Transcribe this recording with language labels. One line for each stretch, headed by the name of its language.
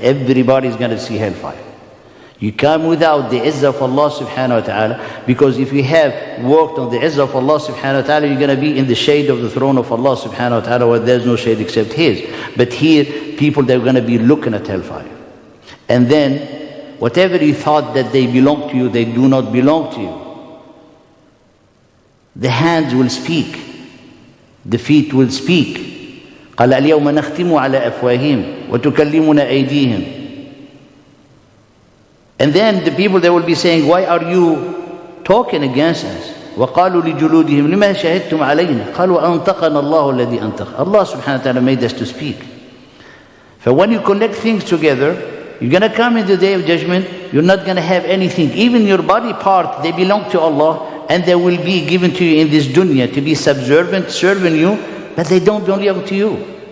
English: Everybody is going to see hellfire. You come without the Izzah of Allah subhanahu wa ta'ala, because if you have worked on the Izzah of Allah subhanahu wa ta'ala, you're going to be in the shade of the throne of Allah subhanahu wa ta'ala, where there's no shade except His. But here, people, they're going to be looking at hellfire. And then, whatever you thought that they belong to you, they do not belong to you. The hands will speak. The feet will speak.
Arabic: قال اليوم نختم على أفواههم وتكلمنا أيديهم.
English: And then the people, they will be saying, why are you talking against us?
Arabic: وقالوا لجلودهم لما شهدتم علينا قالوا أنطقنا الله الذي أنطق.
English: Allah subhanahu wa ta'ala made us to speak. So when you connect things together, you're going to come in the day of judgment, you're not going to have anything. Even your body part, they belong to Allah, and they will be given to you in this dunya to be subservient, serving you, but they don't belong to you.